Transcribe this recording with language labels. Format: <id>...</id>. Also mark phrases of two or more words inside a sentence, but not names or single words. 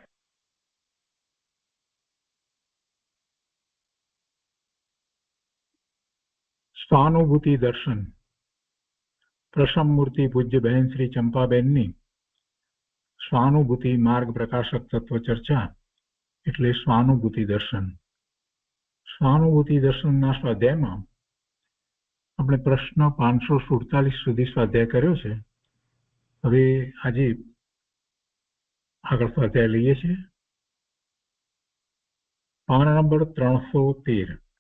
<gu>સ્વાનુભૂતિ દર્શન પ્રસમ મૂર્તિ પૂજ્ય બહેન શ્રી ચંપાબેનની સ્વાનુભૂતિ માર્ગ પ્રકાશક તત્વ ચર્ચા એટલે સ્વાનુભૂતિ દર્શન. સ્વાનુભૂતિ દર્શનના સ્વાધ્યાયમાં આપણે પ્રશ્ન 547 સુધી સ્વાધ્યાય કર્યો છે. હવે આજે આગળ સ્વાધ્યાય લઈએ છીએ. પાના નંબર 313.</gu>